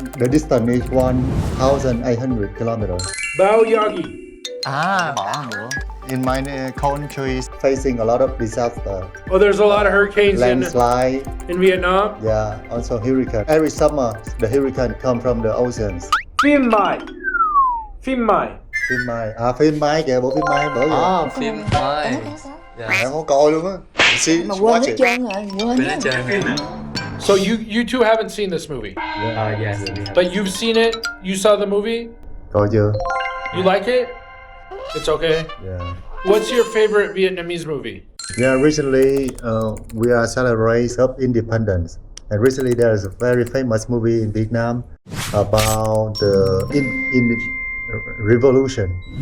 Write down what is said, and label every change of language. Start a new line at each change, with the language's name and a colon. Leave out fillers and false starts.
English: The distance is 1,800 kilometers.
Vietnamese: Bao Yagi.
English: In my country is facing a lot of disaster. Oh, there's a lot of hurricanes Landslide. in Vietnam. Yeah, also hurricane. Every summer, the hurricane come from the oceans.
Vietnamese: Phim Mai. Phim Mai kìa, bộ phim Mai bữa giờ. Phim Mai. Em không coi luôn á. Mà quên hết trơn rồi, quên hết.
English: So you two haven't seen this movie? Yes. But you've seen it? You saw the movie?
Vietnamese: Coi chưa?
English: You like it? It's okay? Yeah. What's your favorite Vietnamese movie? Yeah, recently we are celebrating of independence, and recently there is a very famous movie in Vietnam about the in revolution.